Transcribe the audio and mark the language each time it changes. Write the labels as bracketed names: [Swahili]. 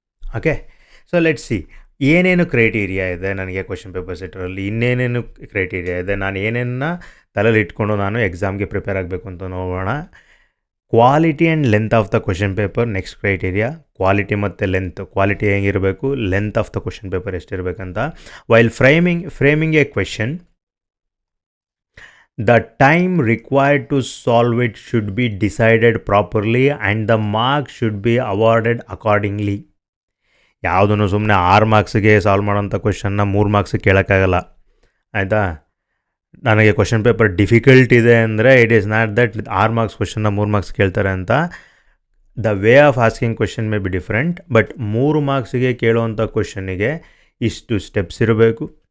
[English] okay, so let's see [Kannada] ಏನೇನು criteria ಇದೆ ನನಗೆ ಕ್ವೆಶನ್ ಪೇಪರ್ ಸೆಟ್ಟರಲ್ಲಿ, ಇನ್ನೇನೇನು ಕ್ರೈಟೀರಿಯಾ ಇದೆ, ನಾನು ಏನೇನ ತಲೆಯಲ್ಲಿ ಇಟ್ಕೊಂಡು ನಾನು ಎಕ್ಸಾಮ್ಗೆ ಪ್ರಿಪೇರ್ ಆಗಬೇಕು ಅಂತ ನೋಡೋಣ. [English] Quality and length of the question paper next criteria. Quality [Kannada] ಮತ್ತು [English] Length. Quality [Kannada] ಹೆಂಗಿರಬೇಕು, [English] length of the question paper [Kannada] ಎಷ್ಟಿರಬೇಕಂತ. [English] While framing a question, the time required to solve it should be decided properly and the marks should be awarded accordingly. [Kannada] ಯಾವುದನ್ನು ಸುಮ್ಮನೆ 6 ಮಾರ್ಕ್ಸಿಗೆ solve ಮಾಡೋಂಥ ಕ್ವೆಶನ್ನ 3 ಮಾರ್ಕ್ಸಿಗೆ ಕೇಳೋಕ್ಕಾಗಲ್ಲ, ಆಯಿತಾ. ನನಗೆ question paper difficult ಇದೆ ಅಂದರೆ [English] it is not that [Kannada] 6 marks ಕ್ವೆಶನ್ನ 3 marks ಕೇಳ್ತಾರೆ ಅಂತ. [English] the way of asking question may be different, but [Kannada] 3 ಮಾರ್ಕ್ಸಿಗೆ ಕೇಳುವಂಥ ಕ್ವೆಶನ್ನಿಗೆ ಇಷ್ಟು ಸ್ಟೆಪ್ಸ್ ಇರಬೇಕು,